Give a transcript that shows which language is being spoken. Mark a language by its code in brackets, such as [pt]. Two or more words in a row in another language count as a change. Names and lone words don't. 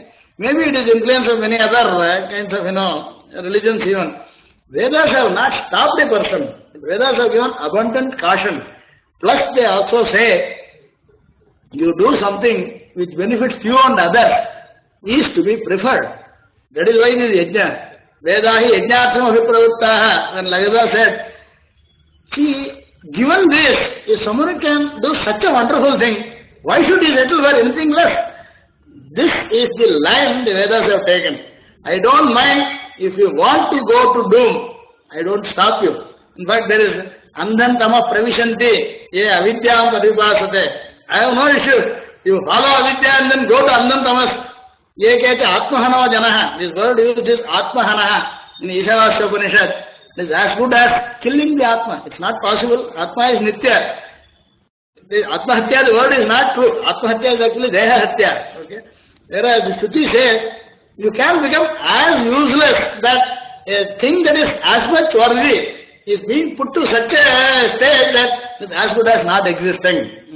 [en] Maybe it is influence of many other kinds of religions even. Vedas have not stopped a person. Vedas have given abundant caution. Plus they also say, you do something which benefits you and others is to be preferred. That is why it is yajna. [sa] वेदा हि यज्ञार्थम् अभिप्रवृत्ताः. [en] When Layudha said, see, given this, if someone can do such a wonderful thing, why should he settle for anything less? This is the line the Vedas have taken. I don't mind if you want to go to doom, I don't stop you. In fact, there is [sa] अन्धन्तमः प्रविशन्ति, ये अविद्याम् उपासते. [en] I have no issue. You follow avidya and then go to andhantamas. [sa] ये केते आत्महना जनाः. [en] This word used is atmahana in Ishavasya Upanishad. It is as good as killing the atma. It's not possible. Atma is nitya. The atmahatya, the word is not true. Atmahatya is actually [sa] देह हत्या. [en] Okay? Whereas the Shruti says, you can become as useless that a thing that is as much worthy is being put to such a state that it's as good as not existing.